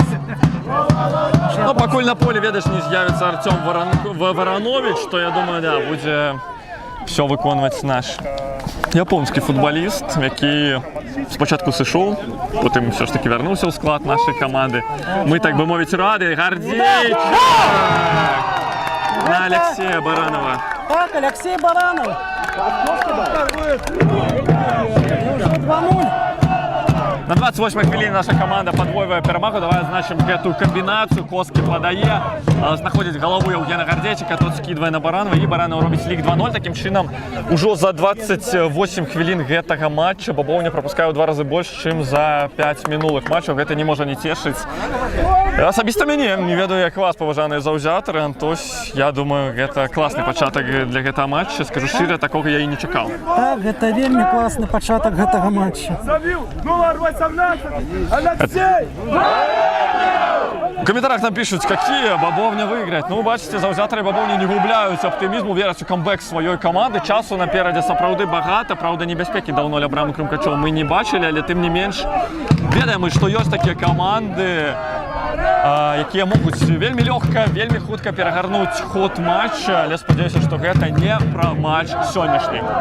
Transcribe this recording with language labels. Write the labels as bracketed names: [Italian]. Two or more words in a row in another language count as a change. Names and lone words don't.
[Belarusian] Пакуль на поле, ведаеш, не з'явіцца Артём Варанович, то я думаю, да, будзе все выконваць наш японскі футбаліст, які спачатку сышоў, потым все ж таки вярнуўся ў склад нашай каманды. Мы, так бы мовіць, рады. Гардзейчык на Алексея Баранова. [Russian] Так, Алексей Баранов. И уже 2-0. [Belarusian] На 28-й хвіліне наша каманда падвойвае перамогу. Давай адзначым гэтую камбінацыю. Коскі падае, знаходзіць галаву Еўгена Гардзейчыка, тот скідвае на Баранова, і Баранов робіць лік 2-0. Такім чынам, ужо за 28 хвілін гэтага матча Бабоўня прапускае ў 2 разы больш, чым за 5 мінулых матчаў. Гэта не можа не цешыць. Асабіста мяне, не ведаю, як вас, паважаныя заўзятары. Антось, я думаю, гэта класны пачатак для гэтага матча. Скажу шчыра, такога я і не чакаў. Так, гэта вельмі класны пачатак гэтага матча. [Russian] В комментариях нам пишут, какие Бабовня выиграет. [Belarusian] Бачите, заўзятары Бабовні не губляюць аптымізму, вераць у камбэк сваёй каманды. Часу наперадзе сапраўды багата, праўда, небяспекі даўно ля брамы Крымкачоў мы не бачылі, але тым не менш ведаем мы, што ёсць такія каманды, якія могуць вельмі лёгка, вельмі хутка перагарнуць ход матча, але спадзяюся, што гэта не пра матч сённяшні.